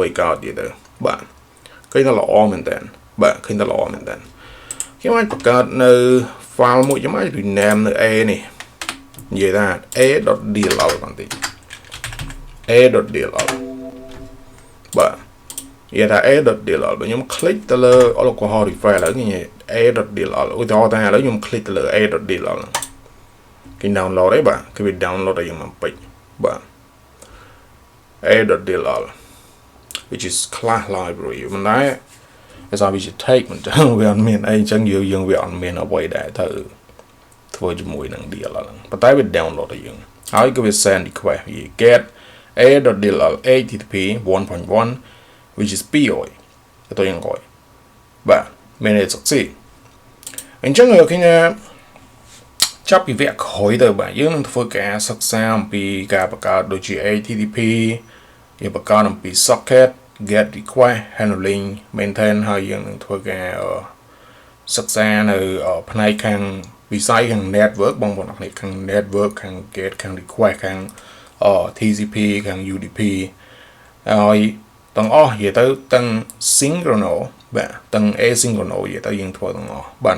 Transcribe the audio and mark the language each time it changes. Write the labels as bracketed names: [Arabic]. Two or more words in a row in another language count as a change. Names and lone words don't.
[Khmer] ឲ្យកើតទៀតទៅបាទឃើញថាល្អមែនតើបាទឃើញថាល្អមែនតើខ្ញុំអាចបង្កើតនៅ file មួយខ្ញុំអាច rename នៅ a នេះនិយាយថា a.dll បន្តិច a.dll បាទនិយាយថា a.dll បើខ្ញុំ click ទៅលើ [English] localhost refresh [Khmer] ឥឡូវខ្ញុំ a.dll ឧទាហរណ៍ថាឥឡូវខ្ញុំ click ទៅលើ a.dll ហ្នឹងគេ download ឯបាទគឺវា download ឲ្យយើងមកពេចបាទ [English] a.dll which is class library [Khmer] មិនដែរវាថាវាជា take មិនចឹងវាអត់មានអីអញ្ចឹងយើងវាអត់មានអ្វីដែលទៅធ្វើជាមួយនឹង DLL ហ្នឹងប៉ុន្តែវា download ឲ្យយើងហើយគឺវា [English] send request [Khmer] វា [English] get a.dll http 1.1 which is 200 [Khmer] ទៅ យ៉ាងកយបាទមានន័យ succeed អញ្ចឹងឃើញថាចាប់ពីវគ្គក្រោយទៅបាទយើងនឹងធ្វើការសិក្សាអំពីការបង្កើតដូចជា HTTP យើងបង្កើតអំពី [English] socket get request handling maintain [Khmer] ហើយយើងនឹងធ្វើការសិក្សានៅផ្នែកខាងវិស័យខាង network បងប្អូនអ្នកខាង network ខាង get ខាង request ខាងTCP ខាង UDP ហើយទាំងអស់និយាយទៅទាំង synchronous បាទទាំង asynchronous និយាយទៅយើងធ្វើទាំងអស់បាទនៅ